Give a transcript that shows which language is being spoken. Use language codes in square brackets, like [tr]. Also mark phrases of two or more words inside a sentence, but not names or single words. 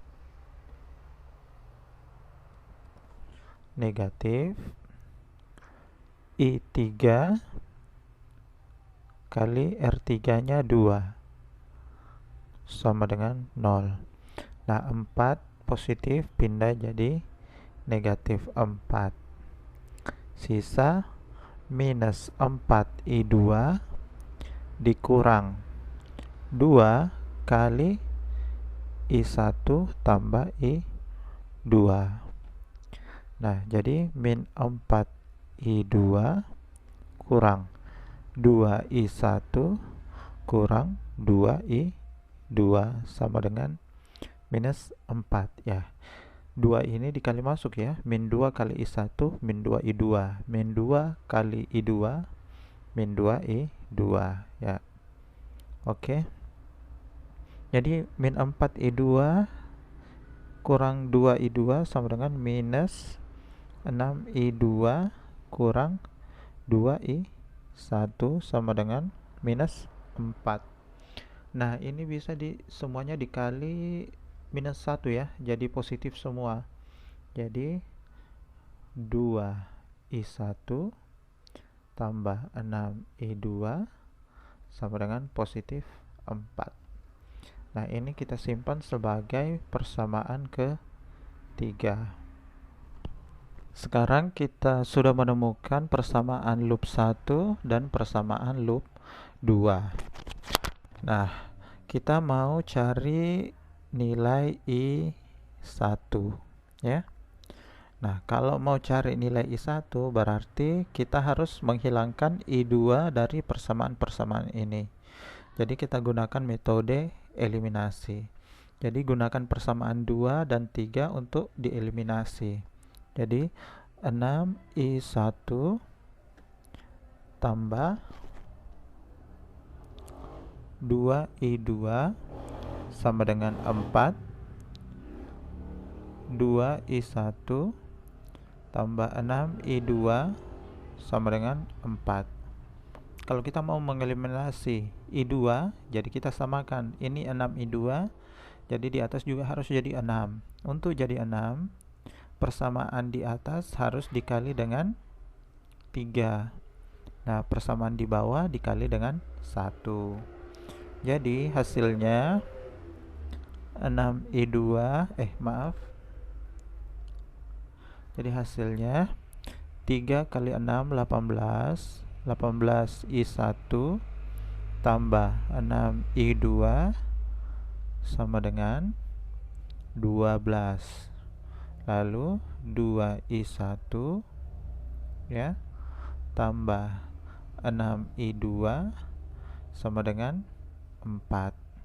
[id] Negatif I3 kali R3 nya 2 sama dengan 0. Nah, 4 positif pindah jadi negatif 4. Sisa minus 4i2 dikurang 2 kali i1 tambah i2. Nah, jadi min 4i2 kurang 2i1 kurang 2i2 sama dengan minus 4 ya. 2 ini dikali masuk ya. Min 2 kali i1 min 2i2. Min 2 kali i2 min 2i2 ya. Oke. Jadi min 4i2 kurang 2i2 sama dengan minus 6i2 kurang 2i1 sama dengan minus 4. Nah, ini bisa semuanya dikali minus 1 ya. Jadi positif semua. Jadi 2i1 tambah 6i2 sama dengan positif 4. Nah, ini kita simpan sebagai persamaan ketiga. Sekarang kita sudah menemukan persamaan loop 1 dan persamaan loop 2. Nah, kita mau cari nilai I1 ya. Nah, kalau mau cari nilai I1 berarti kita harus menghilangkan I2 dari persamaan-persamaan ini. Jadi kita gunakan metode eliminasi. Jadi gunakan persamaan 2 dan 3 untuk dieliminasi. Jadi 6i1 tambah 2i2 sama dengan 4. 2i1 tambah 6i2 sama dengan 4. Kalau kita mau mengeliminasi i2, jadi kita samakan. Ini 6i2, jadi di atas juga harus jadi 6. Untuk jadi 6, persamaan di atas harus dikali dengan 3. Nah, persamaan di bawah dikali dengan 1. Jadi hasilnya 6i2, jadi hasilnya 3 kali 6 18. 18i1 tambah 6i2 sama dengan 12. Lalu 2i1 ya tambah 6i2 sama dengan 4.